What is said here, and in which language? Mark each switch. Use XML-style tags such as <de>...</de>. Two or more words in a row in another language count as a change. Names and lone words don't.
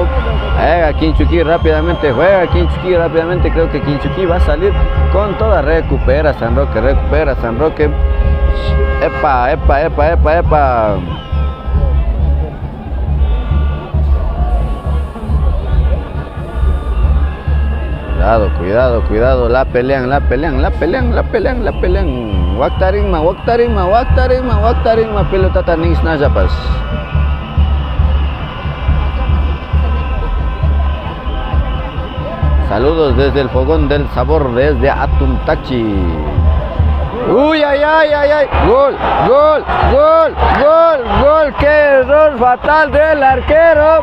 <es>Juega Quinchuquí rápidamente. Creo que Quinchuquí va a salir con toda. Recupera San Roque. Epa. Cuidado, la pelean.</es> <qu>Waktarinma, pelotata nings najapas.</qu> <es>Saludos desde el fogón del sabor, desde Atuntachi. Uy, ay, gol, qué error fatal del arquero.</es>